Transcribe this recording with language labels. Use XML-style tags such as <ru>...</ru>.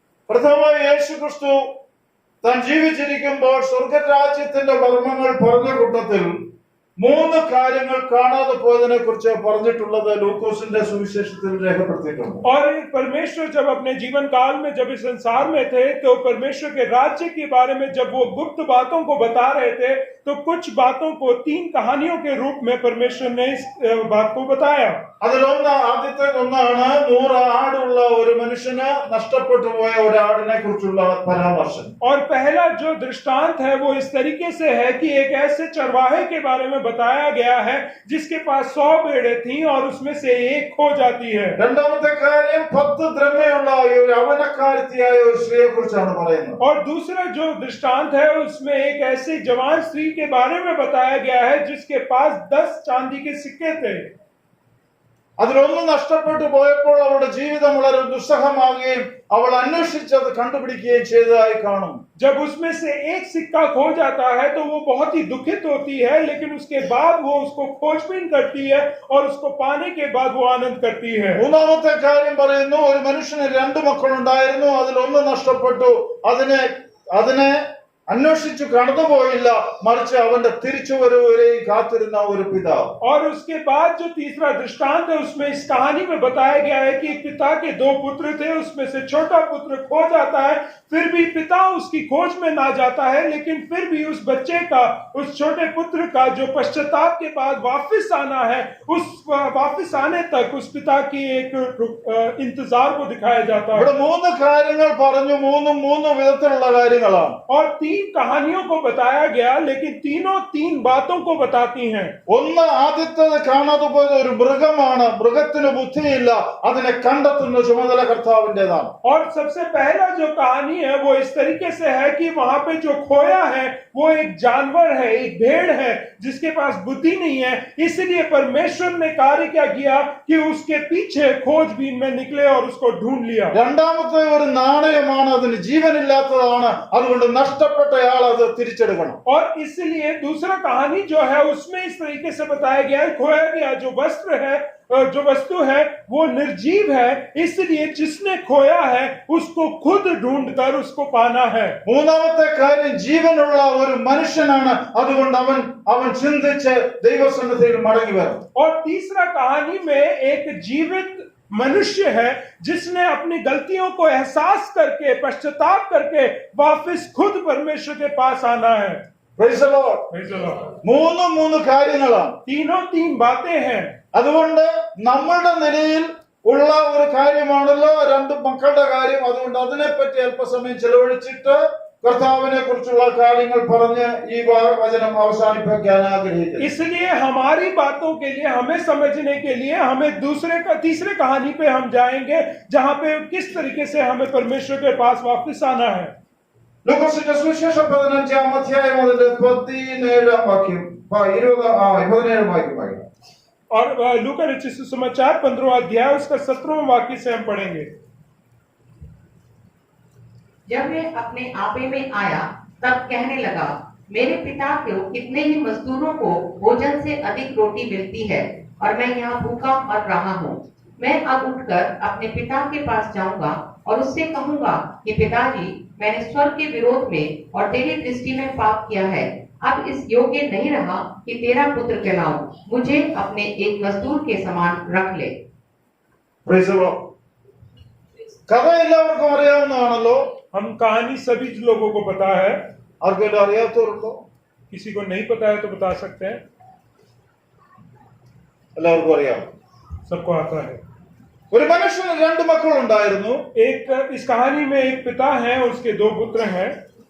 <ml>പ്രഥമമായി യേശു ക്രിസ്തു താൻ ജീവിച്ചിരിക്കുമ്പോൾ സ്വർഗരാജ്യത്തിന്റെ മർമ്മങ്ങൾ പറഞ്ഞ കൂട്ടത്തിൽ 3 കാര്യങ്ങൾ കാണാതെ പോയതിനെ കുറിച്ച് പറഞ്ഞിട്ടുള്ളത് ലൂക്കോസിന്റെ സുവിശേഷത്തിൽ രേഖപ്പെടുത്തിയിട്ടുണ്ട്.</ml> <hi>और परमेश्वर जब अपने जीवन काल में जब इस संसार में थे तो परमेश्वर के राज्य के बारे में जब वो गुप्त बातों को बता रहे थे तो कुछ बातों को 3 कहानियों के रूप में परमेश्वर ने इस बात को बताया।</hi> <ml>ആദ്യത്തെ ഒന്നാണ് 100 ആടുള്ള ഒരു മനുഷ്യന് നഷ്ടപ്പെട്ടു പോയ ഒരു ആടിനെ കുറിച്ചുള്ള പരാമർശം.</ml> <hi>और पहला जो दृष्टांत है वो इस तरीके से है कि एक ऐसे चरवाहे के बारे में बताया गया है जिसके पास 100 भेड़ें थीं और उसमें से एक खो जाती है।</hi> <ml>രണ്ടാമത്തെ കാര്യം 10 ദ്രഹ്മയുള്ള ഒരു അവനക്കാരത്തിയായ ഒരു സ്ത്രീയെ കുറിച്ചാണ് പറയുന്നത്.</ml> <hi>और दूसरा जो दृष्टांत है उसमें एक ऐसी जवान स्त्री के बारे में बताया गया है जिसके पास 10 चांदी के सिक्के थे।</hi> <ml>അതിലൊന്ന് നഷ്ടപ്പെട്ടു പോയപ്പോൾ അവളുടെ ജീവിതം വളരെ ദുസ്സഹമാകുകയും അവൾ അന്വേഷിച്ചത് കണ്ടുപിടിക്കുകയും ചെയ്തതായി കാണും.</ml> <hi>जब उसमें से एक सिक्का खो जाता है तो वो बहुत ही दुखित होती है, लेकिन उसके बाद वो उसको खोजबीन करती है और उसको पाने के बाद वो आनंद करती है।</hi> <ml>മൂന്നാമത്തെ കാര്യം പറയുന്നു, ഒരു മനുഷ്യന് 2 മക്കളുണ്ടായിരുന്നു, അതിലൊന്ന് നഷ്ടപ്പെട്ടു. അതിനെ അന്വേഷിച്ചു കടന്നുപോയില്ല, മറിച്ച് അവന്റെ തിരിച്ചുവരവുവരെയും കാത്തിരുന്ന ഒരു പിതാവ്.</ml> <hi>और उसके बाद जो तीसरा दृष्टांत है उसमें इस कहानी में बताया गया है कि एक पिता के 2 पुत्र थे, उसमें से छोटा पुत्र खो जाता है, फिर भी पिता उसकी खोज में ना जाता है, लेकिन फिर भी उस बच्चे का, उस छोटे पुत्र का जो पश्चाताप के बाद वापस आना है, उस वापस आने तक उस पिता की एक इंतजार को दिखाया जाता है।</hi> <ml>ഇവിടെ 3 കാര്യങ്ങൾ പറഞ്ഞു, 3 വിധത്തിലുള്ള കാര്യങ്ങളാണ്.</ml> <hi>और 3 कहानियों को बताया गया, लेकिन तीनों 3 बातों को बताती हैं।</hi> <ml>ഒന്ന്, ആദ്യത്തേത് കാണാതെ പോയത് ഒരു മൃഗമാണ്. മൃഗത്തിന് ബുദ്ധിയില്ല, അതിനെ കണ്ടെത്തുന്ന ചുമതല കർത്താവിന്റേതാണ്.</ml> <hi>और सबसे पहला जो कहानी है वो इस तरीके से है कि वहां पे जो खोया है वो एक जानवर है, एक भेड़ है जिसके पास बुद्धि नहीं है, इसलिए परमेश्वर ने कार्य क्या किया कि उसके पीछे खोजबीन में निकले और उसको ढूंढ लिया।</hi> <ml>രണ്ടാമത്തെ ഒരു നാണയമാണ്, അതിന് ജീവനില്ലാത്തതാണ്, അതുകൊണ്ട് നഷ്ടപ്പെട്ടയാൾ അത് തിരിച്ചെടുക്കണം.</ml> <hi>और इसलिए दूसरा कहानी जो है उसमें इस तरीके से बताया गया है, खोया गया जो वस्त्र है, जो वस्तु है वो निर्जीव है, इसलिए जिसने खोया है उसको खुद ढूंढकर उसको पाना है।</hi> <ml>മൂന്നാമത്തെ കാര്യം ജീവനുള്ള ഒരു മനുഷ്യനാണ്, അതുകൊണ്ട് അവൻ ചിന്തിച്ച് ദൈവസന്നിധിയിൽ മടങ്ങി വരണം.</ml> <hi>और तीसरा कहानी में एक जीवित मनुष्य है जिसने अपनी गलतियों को एहसास करके पश्चाताप करके वापस खुद परमेश्वर के पास आना है।</hi> <en>Praise the Lord. Praise the Lord.</en> <ml>3 കാര്യങ്ങളാണ്.</ml> <hi>तीनों 3 बातें हैं।</hi> <ml>അതുകൊണ്ട് നമ്മളുടെ നിലയിൽ ഉള്ള ഒരു കാര്യമാണല്ലോ 2 മക്കളുടെ കാര്യം. അതുകൊണ്ട് അതിനെപ്പറ്റി അല്പസമയം ചെലവഴിച്ചിട്ട് കർത്താവിനെ കുറിച്ചുള്ള കാര്യങ്ങൾ പറഞ്ഞ് ഈ വചനം അവസാനിപ്പിക്കാൻ ആഗ്രഹിക്കുന്നു.</ml> <hi>इसलिए हमारी बातों के लिए, हमें समझने के लिए हमें तीसरे कहानी पे हम जाएंगे जहां पे किस तरीके से हमें परमेश्वर के पास वापस आना है।</hi> <ml>ലൂക്കോസിന്റെ സുവിശേഷം 15-ാം അധ്യായം മുതൽ 17-ാം വാക്യം 17 വാക്യം വായിക്കാം.</ml> <hi>और लूका रचित सुसमाचार 15वां अध्याय उसका 17वां वाक्य से हम पढ़ेंगे। जब मैं अपने आपे में आया तब कहने लगा, मेरे पिता को कितने ही मजदूरों को भोजन से अधिक रोटी मिलती है और मैं यहाँ भूखा मर रहा हूँ। मैं अब उठकर अपने पिता के पास जाऊंगा और उससे कहूंगा कि पिताजी, मैंने स्वर्ग के विरोध में और तेरी दृष्टि में पाप किया है। अब इस योग्य नहीं रहा कि तेरा पुत्र कहलाऊं, मुझे अपने एक मजदूर के समान रख ले।</hi> <en>Praise the Lord.</en> <ml>കഥ എല്ലാവർക്കും അറിയാവുന്നതാണല്ലോ.</ml> <hi>हम कहानी सभी लोगों को पता है,</hi> <ml>ആർക്കെല്ലാം അറിയാത്തവരുണ്ടോ?</ml> <hi>किसी को नहीं पता है तो बता सकते हैं,</hi> <ml>എല്ലാവർക്കും അറിയാം.</ml> <hi>सबको आता है।</hi> <ml>ഒരു മനുഷ്യന് രണ്ട് മക്കളുണ്ടായിരുന്നു.</ml> <hi>इस कहानी में एक पिता है, उसके दो पुत्र हैं।</hi>